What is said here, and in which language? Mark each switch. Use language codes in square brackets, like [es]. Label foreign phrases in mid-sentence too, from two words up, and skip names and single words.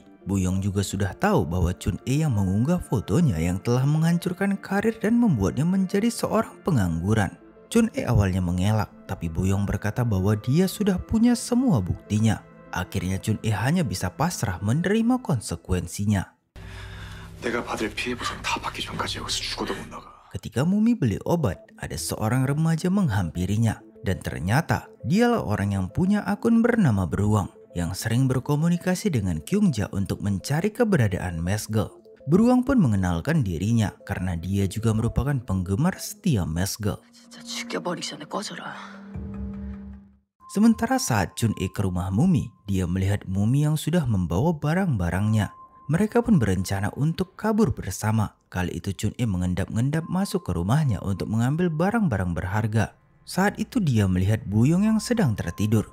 [id] Buyong juga sudah tahu bahwa Chun E yang mengunggah fotonya yang telah menghancurkan karir dan membuatnya menjadi seorang pengangguran. Chun E awalnya mengelak, tapi Buyong berkata bahwa dia sudah punya semua buktinya. Akhirnya Chun E hanya bisa pasrah menerima konsekuensinya. [ko] 내가 받을 피해 보상 다 받기 전까지 여기서 죽어도 못 나가. [id] Ketika Mumi beli obat, ada seorang remaja menghampirinya. Dan ternyata dialah orang yang punya akun bernama Beruang yang sering berkomunikasi dengan Kyungja untuk mencari keberadaan Mesgel. Beruang pun mengenalkan dirinya karena dia juga merupakan penggemar setia Mesgel. [ko] 진짜 죽여버리기 전에 꺼져라. [id] Sementara saat Chun E ke rumah Mumi, dia melihat Mumi yang sudah membawa barang-barangnya. Mereka pun berencana untuk kabur bersama. Kali itu Chun E mengendap-endap masuk ke rumahnya untuk mengambil barang-barang berharga. Saat itu dia melihat Buyong yang sedang tertidur.